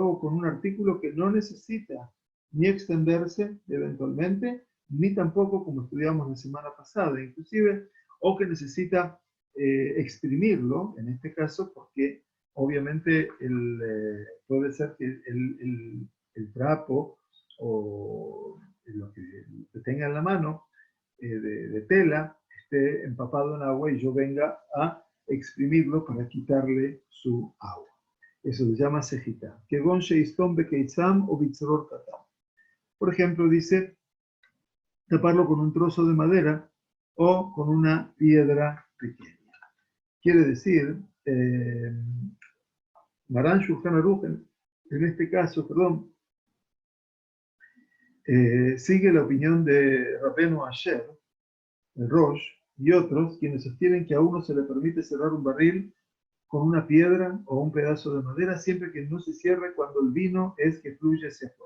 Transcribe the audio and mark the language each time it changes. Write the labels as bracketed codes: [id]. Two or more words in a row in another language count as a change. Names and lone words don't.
[es] hago con un artículo que no necesita ni extenderse eventualmente, ni tampoco, como estudiamos la semana pasada, inclusive, o que necesita exprimirlo, en este caso, porque obviamente puede ser que el trapo o lo que tenga en la mano de tela esté empapado en agua y yo venga a exprimirlo para quitarle su agua. Eso se llama sejita. [he] כגון שסתמו בקיסם או בצרור קטן. [es] Por ejemplo, dice taparlo con un trozo de madera o con una piedra pequeña. Quiere decir, Maran Shulchan Aruch, en este caso, sigue la opinión de Rabbeinu Asher, el Rosh, y otros, quienes sostienen que a uno se le permite cerrar un barril con una piedra o un pedazo de madera siempre que no se cierre cuando el vino es que fluye hacia afuera.